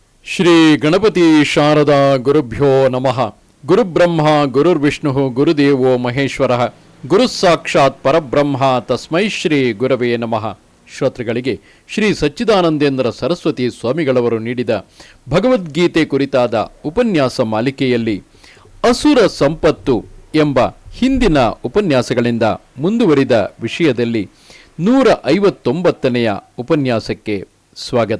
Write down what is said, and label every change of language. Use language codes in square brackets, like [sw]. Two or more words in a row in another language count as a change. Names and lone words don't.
[sa] ಶ್ರೀ ಗಣಪತಿ ಶಾರದಾ ಗುರುಭ್ಯೋ ನಮಃ. ಗುರುಬ್ರಹ್ಮ ಗುರುರ್ವಿಷ್ಣು ಗುರುದೇವೋ ಮಹೇಶ್ವರ ಗುರು ಸಾಕ್ಷಾತ್ ಪರಬ್ರಹ್ಮ ತಸ್ಮೈ ಶ್ರೀ ಗುರವೇ ನಮಃ. [kn] ಶ್ರೋತೃಗಳಿಗೆ ಶ್ರೀ ಸಚ್ಚಿದಾನಂದೇಂದ್ರ ಸರಸ್ವತಿ ಸ್ವಾಮಿಗಳವರು ನೀಡಿದ ಭಗವದ್ಗೀತೆ ಕುರಿತಾದ ಉಪನ್ಯಾಸ ಮಾಲಿಕೆಯಲ್ಲಿ ಅಸುರ ಸಂಪತ್ತು ಎಂಬ ಹಿಂದಿನ ಉಪನ್ಯಾಸಗಳಿಂದ ಮುಂದುವರಿದ ವಿಷಯದಲ್ಲಿ 159ನೆಯ ಉಪನ್ಯಾಸಕ್ಕೆ ಸ್ವಾಗತ.